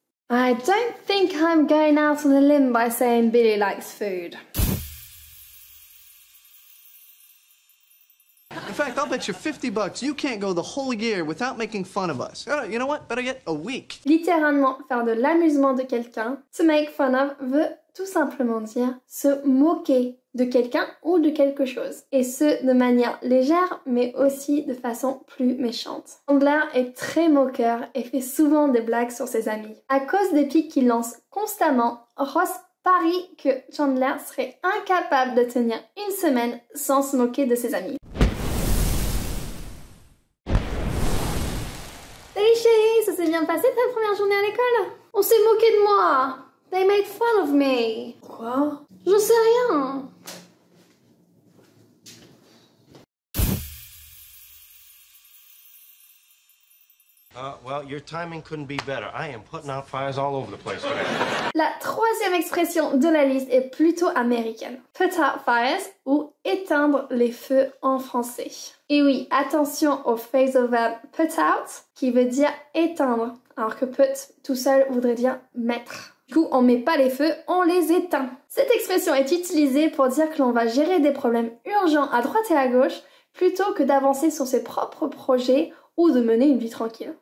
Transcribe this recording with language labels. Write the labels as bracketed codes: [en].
[fr] I don't think I'm going out on a limb by saying Billy likes food. In fact, I'll bet you $50 you can't go the whole year without making fun of us. You know what? Better yet, a week. Littéralement, faire de l'amusement de quelqu'un, [en] to make fun of, [fr] veut tout simplement dire se moquer de quelqu'un ou de quelque chose. Et ce, de manière légère, mais aussi de façon plus méchante. Chandler est très moqueur et fait souvent des blagues sur ses amis. À cause des pics qu'il lance constamment, Ross parie que Chandler serait incapable de tenir une semaine sans se moquer de ses amis. Salut chérie, ça s'est bien passé ta première journée à l'école? On s'est moqué de moi. [en] They made fun of me. [fr] Quoi? Je sais rien. [en] Well, your timing couldn't be better. I am putting out fires all over the place today. [fr] La troisième expression de la liste est plutôt américaine. [en] Put out fires [fr] ou éteindre les feux en français. Et oui, attention au phrasal verb put out qui veut dire éteindre, alors que put tout seul voudrait dire mettre. Du coup, on met pas les feux, on les éteint. Cette expression est utilisée pour dire que l'on va gérer des problèmes urgents à droite et à gauche plutôt que d'avancer sur ses propres projets ou de mener une vie tranquille.